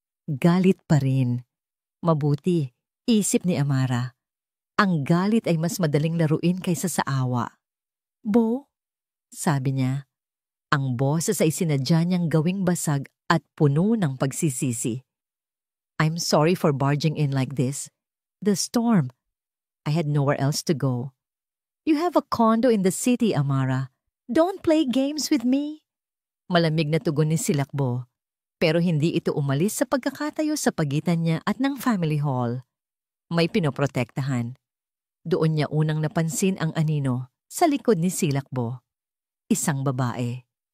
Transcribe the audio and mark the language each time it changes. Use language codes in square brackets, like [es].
[tl] Galit pa rin. Mabuti, isip ni Amara. Ang galit ay mas madaling laruin kaysa sa awa. "Bo," sabi niya. Ang boses ay sinadya niyang gawing basag at puno ng pagsisisi. [en] "I'm sorry for barging in like this. The storm. I had nowhere else to go. You have a condo in the city, Amara. Don't play games with me." [tl] Malamig na tugon ni Silakbo, pero hindi ito umalis sa pagkakatayo sa pagitan niya at ng family hall. May pinoprotektahan. Doon niya unang napansin ang anino sa likod ni Silakbo. Isang babae.